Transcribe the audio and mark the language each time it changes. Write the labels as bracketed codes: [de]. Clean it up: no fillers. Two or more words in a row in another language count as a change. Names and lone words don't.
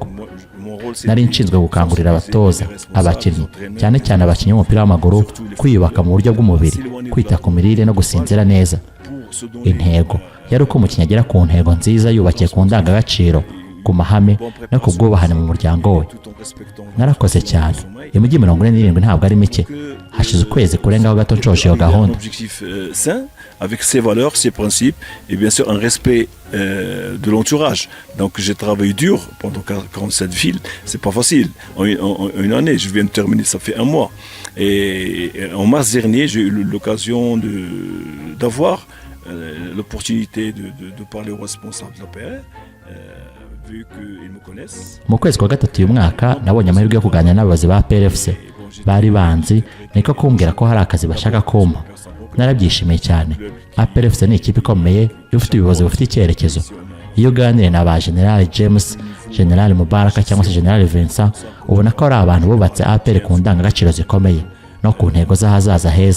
[rw] Nari nshinzwe gukangurira abatoza, abakinnyi, cyane cyane abakinnyi b'umupira w'amaguru kwiyubaka mu buryo bw'umubiri, kwita ku mirire no gusinzira neza. Intego yari uko umukinnyi agera ku ntego nziza yubakiye ku ndangagaciro, ku mahame no ku bwubahane mu muryango we. Narakoze cyane. Imijyi 47 ntabwo ari mike. Hashize ukwezi kurengaho gato nshoje iyo gahunda. [fr] Avec ses valeurs, ses principes et bien sûr un respect de l'entourage. Donc j'ai travaillé dur pendant 47 villes, c'est pas facile. En une année, je viens de terminer, ça fait 1 mois. Et en mars dernier, j'ai eu l'occasion d'avoir l'opportunité de parler aux responsables de l'APR. [rw] Mu kwezi kwa gatatu uyu mwaka nabonye amahirwe yo kuganira n'abayobozi ba PRFC. Bari banzi niko kumbwira ko hari akazi bashaka kumpa. Narabyishimiye cyane. PRFC ni ikipe ikomeye ifite ibibazo bifite icyerekezo. Iyo uganiriye na ba General James, General Mubaraka cyangwa se General Vincent, ubona ko ari abantu bubatse APR ku ndangagaciro zikomeye no ku ntego z'ahazaza heza.